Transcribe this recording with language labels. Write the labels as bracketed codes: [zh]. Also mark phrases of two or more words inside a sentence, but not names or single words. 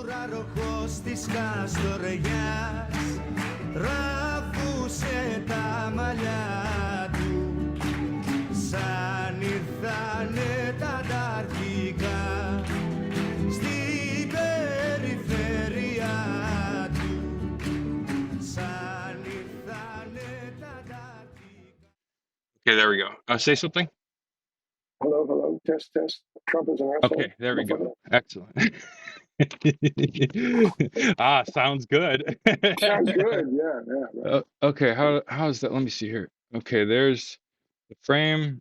[el] Πάροχος της Καστοριάς τραβούσε τα μαλλιά του σαν ήρθανε τα ανταρκτικά στην περιφέρεια του σαν ήρθανε τα ανταρκτικά. [en] Okay, there we go. Say something. Hello, test. Trump is an asshole. Okay, there we go. Excellent. Sounds good. Sounds good. Yeah. Right. Okay, how's that? Let me see here. Okay, there's the frame.